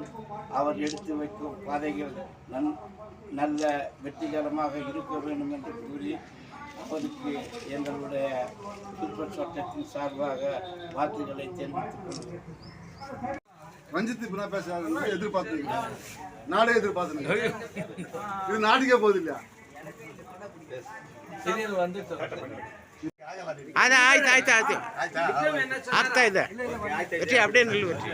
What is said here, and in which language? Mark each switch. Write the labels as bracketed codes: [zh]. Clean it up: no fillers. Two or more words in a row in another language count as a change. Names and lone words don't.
[ta] அவர் எடுத்து வைக்கும் பாதைகள் நல்ல வெற்றிகரமாக இருக்க வேண்டும் என்று கூறி அவருக்கு எங்களுடைய சூப்பர் சட்டத்தின் சார்பாக வாழ்த்துக்களை தெரிவித்துக் கொள்கிறோம். ரஞ்சித் இப்ப பேசுறாங்க, எதிர்பார்த்தீங்க, நாடே எதிர்பார்த்தீங்க, இது நாட்டுக்கே போகுது இல்லையா? [kn] ಆಯ್ತು ಆಗ್ತಾ ಇದೆ [ta] அப்படியே நில்லு வெற்றி.